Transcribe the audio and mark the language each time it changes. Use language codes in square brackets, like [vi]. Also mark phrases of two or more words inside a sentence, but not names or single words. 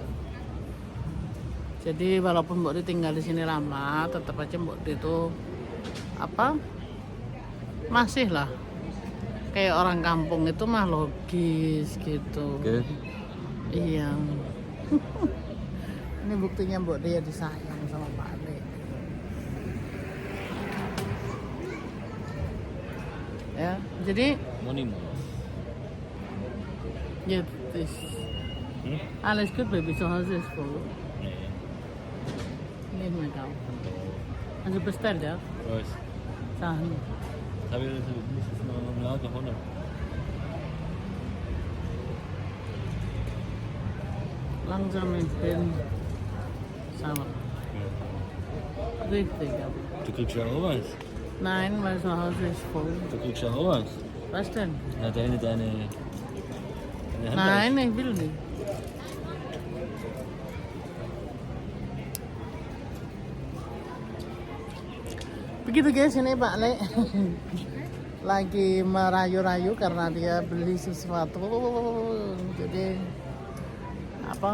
[id] Jadi walaupun Mbokde tinggal di sini lama, tetap aja Mbokde itu masih lah kayak orang kampung itu mah logis gitu. Okay. Iya. Ini buktinya Mbokde ya disayang sama Pak Ade. Ya, jadi [de] jetzt ist alles gut, Baby, zu Hause ist voll. Nicht mehr kaufen. Also bestellt, ja? Was? Sachen. Habe ich das noch im Lager holen? Langsam, ich bin sauer. Ja. Richtig. Du kriegst ja auch was. Nein, weil zu Hause ist voll. Du kriegst ja auch was. Was denn? Ja, deine Nein, ich will nicht. [id] Begitu guys, ini Pak Le lagi merayu-rayu karena dia beli sesuatu. Jadi apa?